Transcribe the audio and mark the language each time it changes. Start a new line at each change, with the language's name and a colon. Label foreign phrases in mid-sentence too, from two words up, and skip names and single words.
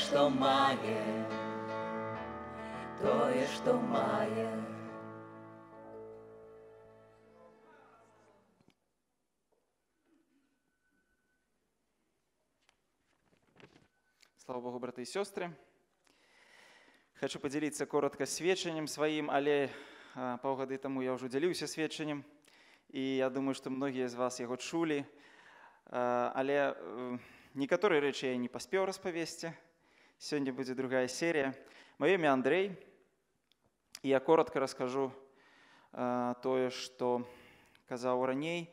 Belarusian: мае, тое, што мае.
Russian: Слава Богу, браты и сестры. Хочу поделиться коротко сведчаннем своим,
Belarusian: але паўгады таму я ўжо дзяліўся сведчаннем, і я думаю, што многія з вас яго чулі, але некаторыя рэчы я не паспеў распавесці. Сёння будзе другая серія. Маё імя Андрей, і я коротко раскажу тое, што казаў раней.